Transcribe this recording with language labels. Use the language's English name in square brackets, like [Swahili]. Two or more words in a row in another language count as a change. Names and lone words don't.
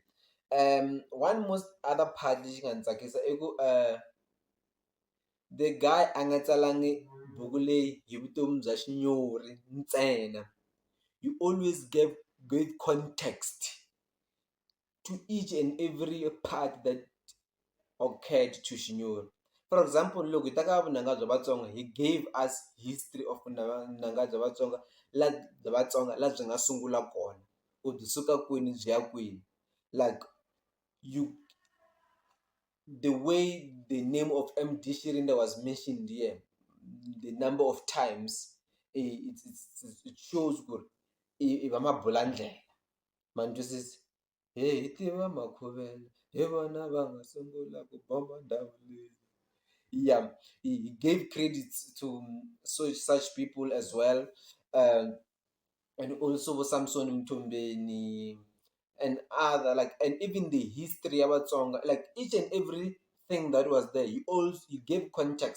[English] One most other part [Tsonga] lexi nga ni tsakisa i ku [English] the guy [Tsonga] a nga tsalangi buku leyi hi vutomi bya Shinyori ntsena. [English] You always gave context to each and every part that occurred to Shinyori. For example, [Tsonga] loko hi ta ka vunanga bya Vatsonga, [English] he gave us history of [Tsonga] vunanga bya Vatsonga, bya Vatsonga laha byi nga sungula kona, ku byi suka kwini byi ya kwini. [English] Like you, the way the name of MD Shirinda was mentioned here, the number of times, it shows good. [Tsonga] I va mabulandlela man twisisa, hi tiva Makhuvela hi vona va nga sungula ku bomba ndhawu leyi. [English] Yeah, he gave credits to such people as well, and also Samson Mtombeni and other, like, and even the history about song, like each and everything that was there, you gave context.